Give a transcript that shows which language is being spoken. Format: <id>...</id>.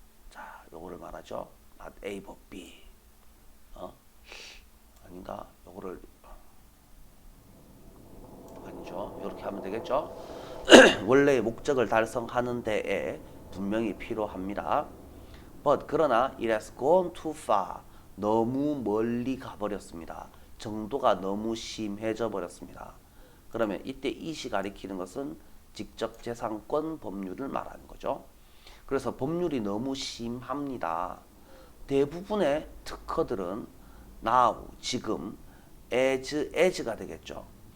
<ko>자, 요거를 말하죠.</ko> <en>not A but B.</en> <ko>아닌가? 요거를 아니죠. 이렇게 하면 되겠죠. 원래의 목적을 달성하는 데에 분명히 필요합니다.</ko> <en>But</en> <ko>그러나</ko> <en>it has gone too far.</en> <ko>너무 멀리 가버렸습니다. 정도가 너무 심해져 버렸습니다. 그러면 이때 이시 가리키는 것은 직접재산권 법률을 말하는 거죠. 그래서 법률이 너무 심합니다. 대부분의 특허들은</ko> <en>now,</en> <ko>지금, as가 되겠죠.</ko>